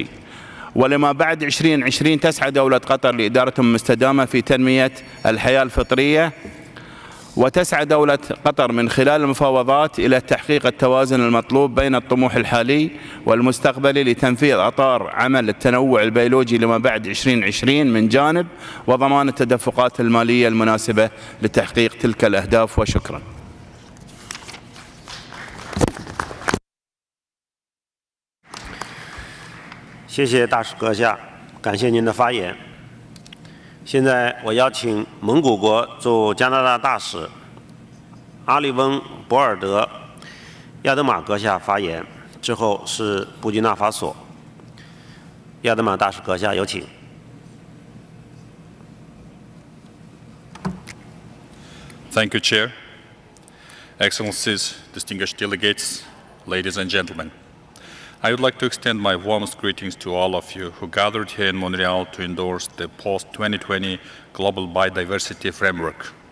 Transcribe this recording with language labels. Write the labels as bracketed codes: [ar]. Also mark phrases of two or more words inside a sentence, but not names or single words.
[ar] ولما بعد 2020 تسعى دولة قطر لإدارة مستدامة في تنمية الحياة الفطرية وتسعى دولة قطر من خلال المفاوضات إلى تحقيق التوازن المطلوب بين الطموح الحالي والمستقبلي لتنفيذ أطار عمل التنوع البيولوجي لما بعد 2020 من جانب، وضمان التدفقات المالية المناسبة لتحقيق تلك الأهداف. وشكرا. [zh] 谢谢大使阁下，感谢您的发言。现在我邀请蒙古国驻加拿大大使阿里翁·博尔德·亚德玛阁下发言，之后是布基纳法索。亚德玛大使阁下，有请。 [en] Thank you, Chair. Excellencies, distinguished delegates, ladies and gentlemen. I would like to extend my warmest greetings to all of you who gathered here in Montreal to endorse the post-2020 Global Biodiversity Framework.